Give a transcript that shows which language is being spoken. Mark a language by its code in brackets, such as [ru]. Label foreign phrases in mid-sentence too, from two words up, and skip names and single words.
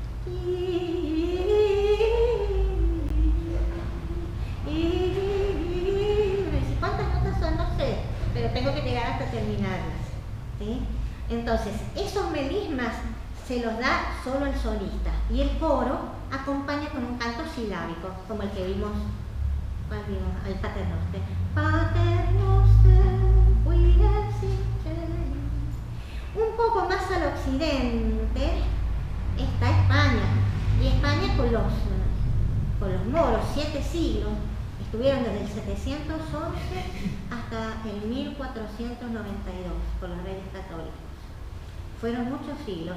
[es] ¿Cuántas notas son? No sé, pero tengo que llegar hasta terminarlas, ¿sí? Entonces, esos melismas se los da solo el solista, y el coro acompaña con un canto silábico, como el que vimos, ¿cuál vimos? El Pater Noster. [la] Pater Noster, qui es in cielo. [es] Un poco más al occidente está España, y España con los moros, 7 siglos, estuvieron desde el 711 hasta el 1492 con los reyes católicos. Fueron muchos siglos.